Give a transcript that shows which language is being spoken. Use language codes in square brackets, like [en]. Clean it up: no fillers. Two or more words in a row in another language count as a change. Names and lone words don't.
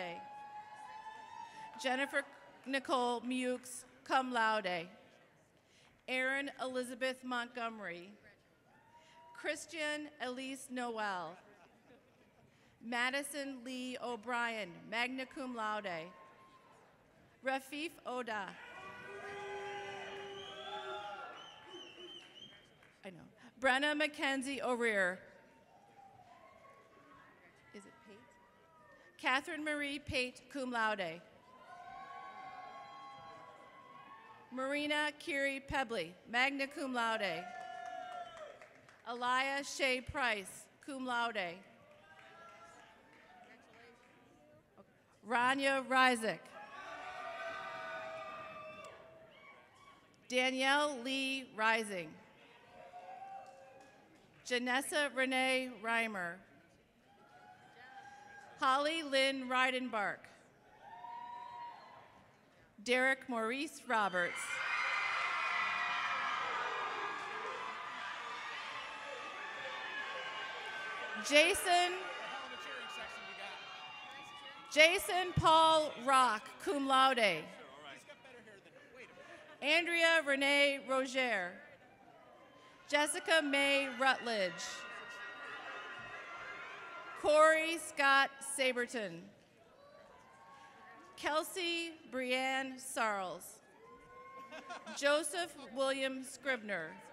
[en] Jennifer Nicole Mewks, [la] cum laude. [en] Erin Elizabeth Montgomery. Christian Elise Noel. Madison Lee O'Brien, [la] magna cum laude. [en] Rafif Oda. I know. Brenna Mackenzie O'Rear. Is it Pate? Catherine Marie Pate, [la] cum laude. [en] Marina Kiri Pebley, [la] magna cum laude. [en] Elia Shea Price, [la] cum laude. [en] Rania Rizik. Danielle Lee Rising. Janessa Renee Reimer. Holly Lynn Reidenbark. Derek Maurice Roberts. Jason Paul Rock, [la] cum laude. [en] Andrea Renee Roger. Jessica May Rutledge. Corey Scott Saberton. Kelsey Brianne Sarles. Joseph William Scribner.